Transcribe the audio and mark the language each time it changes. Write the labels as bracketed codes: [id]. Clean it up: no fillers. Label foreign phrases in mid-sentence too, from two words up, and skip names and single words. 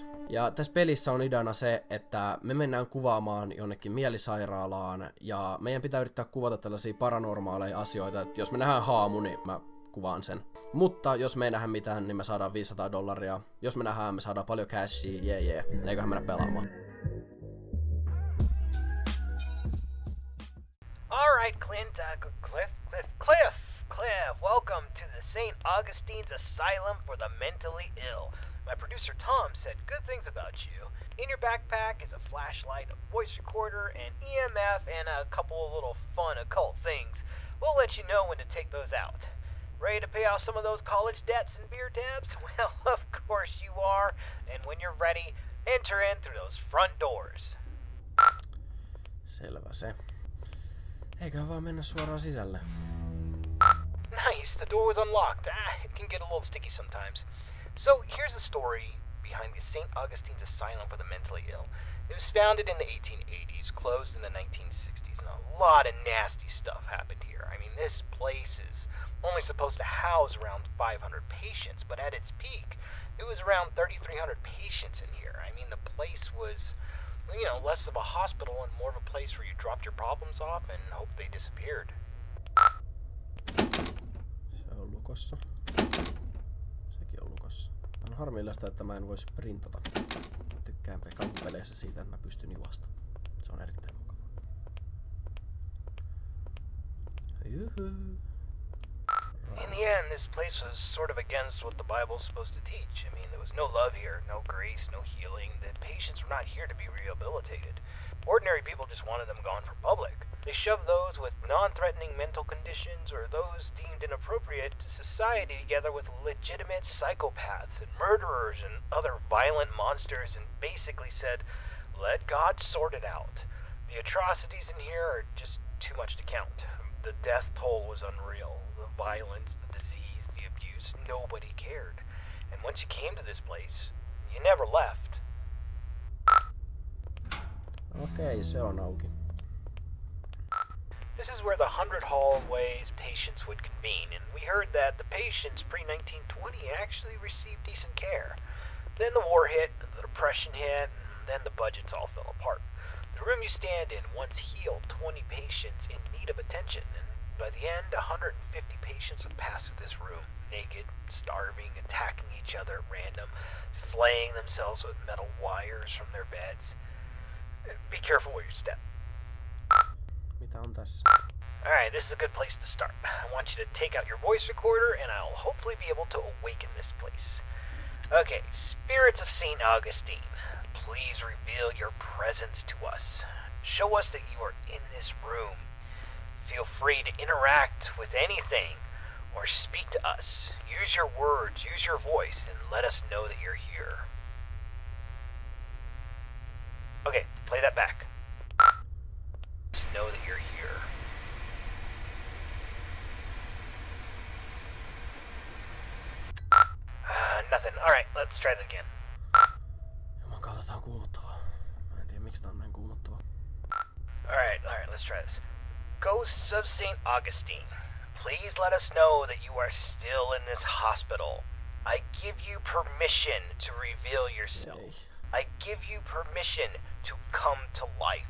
[fi] Ja tässä pelissä on ideana se, että me mennään kuvaamaan jonnekin mielisairaalaan, ja meidän pitää yrittää kuvata tällaisia paranormaaleja asioita, että jos me nähdään haamu, niin mä kuvaan sen. Mutta jos me ei nähdä mitään, niin me saadaan $500. Jos me nähdään, me saadaan paljon cashia, jee. Eiköhän mennä pelaamaan. [en] Alright, Clint, Cliff, welcome to the St. Augustine's Asylum for the Mentally Ill. My producer Tom said good things about you. In your backpack is a flashlight, a voice recorder, an EMF, and a couple of little fun occult things. We'll let you know when to take those out. Ready to pay off some of those college debts and beer tabs? Well, of course you are. And when you're ready, enter in through those front doors. [fi] Selvä se. Eiköhän vaan mennä suoraan sisälle. [en] Nice, the door was unlocked. It can get a little sticky sometimes. So here's the story behind the St. Augustine's Asylum for the Mentally Ill. It was founded in the 1880s, closed in the 1960s, and a lot of nasty stuff happened here. I mean, this place is only supposed to house around 500 patients, but at its peak, it was around 3,300 patients in here. I mean, the place was, you know, less of a hospital and more of a place where you dropped your problems off and hoped they disappeared. [fi] Se on lukossa. Sekin on lukossa. On harmillista, että mä en voi sprintata. Mä tykkään kampeleissä siitä, että mä pystyn juosta. Se on erittäin mukavaa. Juhu. [en] In the end, this place was sort of against what the Bible's supposed to teach. I mean, there was no love here, no grace, no healing. The patients were not here to be rehabilitated. Ordinary people just wanted them gone for public. They shoved those with non-threatening mental conditions or those deemed inappropriate to society together with legitimate psychopaths and murderers and other violent monsters and basically said, let God sort it out. The atrocities in here are just too much to count. The death toll was unreal. The violence, the disease, the abuse, nobody cared. And once you came to this place, you never left. [fi] Okei, se on auki. [en] This is where the 100 hallways patients would convene, and we heard that the patients pre-1920 actually received decent care. Then the war hit, the depression hit, and then the budgets all fell apart. The room you stand in once healed 20 patients in need of attention, and by the end, 150 patients would pass through this room, naked, starving, attacking each other at random, flaying themselves with metal wires from their beds. Be careful where you step. [fi] Mitä on tässä? [en] Alright, this is a good place to start. I want you to take out your voice recorder and I'll hopefully be able to awaken this place. Okay, spirits of St. Augustine, please reveal your presence to us. Show us that you are in this room. Feel free to interact with anything or speak to us. Use your words, use your voice, and let us know that you're here. Okay, play that back. Just know that you're here. Nothing. Alright, let's try that again. [fi] Juman kautta tää on kuumottavaa. Mä en tiedä miksi tää on näin kuumottavaa. [en] Alright, let's try this. Ghosts of St. Augustine, please let us know that you are still in this hospital. I give you permission to reveal yourself. I give you permission to come to life.